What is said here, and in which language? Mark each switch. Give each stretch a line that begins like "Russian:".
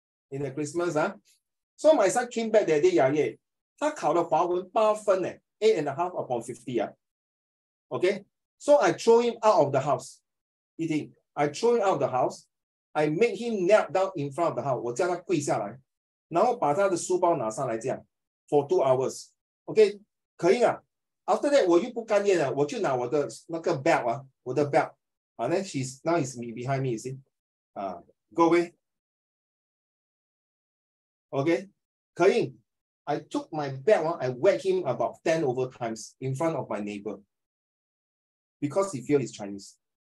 English: In the Christmas, So my son came back that day,
Chinese: 他考了华文8分
English: 8.5 upon 50 Okay, so I throw him out of the house. Eating, I throw him out of the house. I make him kneel down in front of the house.
Chinese: 我叫他跪下来，然后把他的书包拿上来，这样
English: for 2 hours. Okay,
Chinese: 可以啊。
English: After that
Chinese: 我又不甘愿了，我就拿我的那个 belt 我的 belt
English: And then now he's behind me, you see. Go away. Okay. Kayin, I took my belt, I whacked him about 10 over times in front of my neighbor. Because he feels he's Chinese.